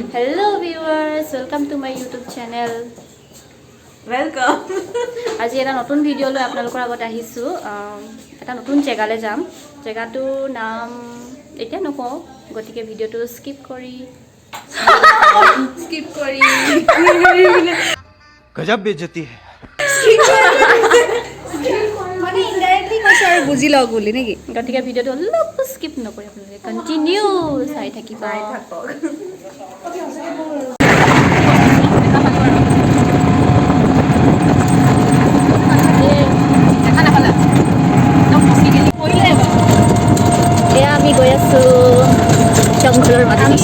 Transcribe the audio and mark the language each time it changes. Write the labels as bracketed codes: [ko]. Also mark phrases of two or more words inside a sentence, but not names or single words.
[en] Hello viewers, welcome to my YouTube channel. Welcome. [as] আজি এটা নতুন ভিডিঅ' লৈ আপোনালোকৰ আগত আহিছোঁ। এটা নতুন জেগালৈ যাম। জেগাটোৰ নাম এতিয়া নকওঁ, গতিকে ভিডিঅ'টো স্কিপ কৰি [hi] गजब बेइज्जती है [as] মানে ইনডাইৰেক্টলি কৈছে আৰু বুজি লওক বুলি নেকি? গতিকে ভিডিঅ'টো অলপ স্কিপ নকৰি আপোনালোকে কণ্টিনিউ চাই থাকিব। এয়া আমি গৈ আছোঁ জংঘলৰ মাজেদি।